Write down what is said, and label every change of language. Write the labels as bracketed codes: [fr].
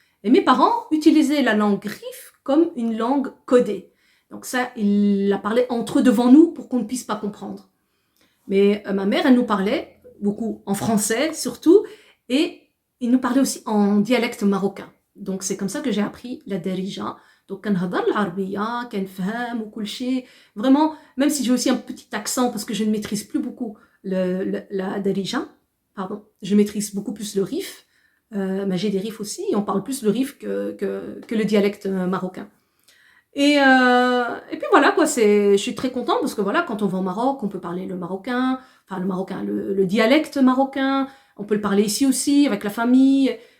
[fr] Et mes parents utilisaient la langue Rif comme une langue codée. Donc ça, ils la parlaient entre eux devant nous pour qu'on ne puisse pas comprendre. Mais ma mère, elle nous parlait beaucoup en français surtout, et il nous parlait aussi en dialecte marocain. Donc c'est comme ça que j'ai appris la darija. [ar] Donc كنهضر العربية كنفهم وكل شيء. [fr] Vraiment, même si j'ai aussi un petit accent parce que je ne maîtrise plus beaucoup la darija, pardon, je maîtrise beaucoup plus le rif. Mais j'ai des rifs aussi, et on parle plus le rif que le dialecte marocain. Et puis voilà quoi, je suis très contente parce que voilà, quand on va au Maroc, on peut parler le marocain, le dialecte marocain, on peut le parler ici aussi avec la famille.